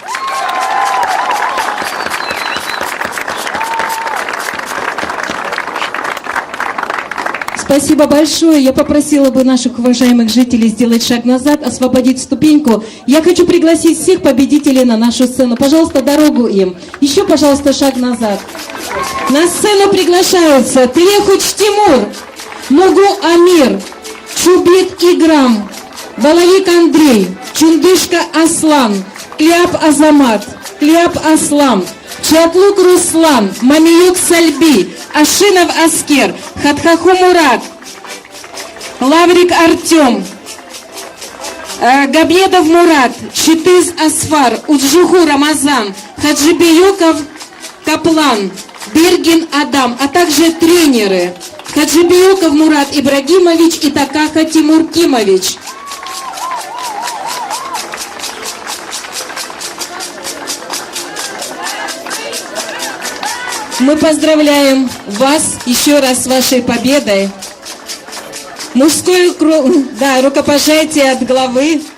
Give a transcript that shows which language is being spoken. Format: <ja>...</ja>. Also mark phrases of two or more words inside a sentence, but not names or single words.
<ru>Спасибо большое. Я попросила бы наших уважаемых жителей сделать шаг назад, освободить ступеньку. Я хочу пригласить всех победителей на нашу сцену. Пожалуйста, дорогу им. Еще, пожалуйста, шаг назад. На сцену приглашаются Тлехуч Тимур, Мугу Амир, Чубит Играм, Балавик Андрей, Чундышка Аслан, Кляп Азамат, Кляп Аслам, Чатлук Руслан, Мамиюк Сальби, Ашинов Аскер, Хатхаху Мурат, Лаврик Артем, Габьедов Мурат, Читыз Асфар, Уджуху Рамазан, Хаджибиюков Каплан, Бергин Адам, а также тренеры Хаджибиюков Мурат Ибрагимович и Такаха Тимур Кимович. Мы поздравляем вас еще раз с вашей победой. Мужское рукопожатие от главы.</ru>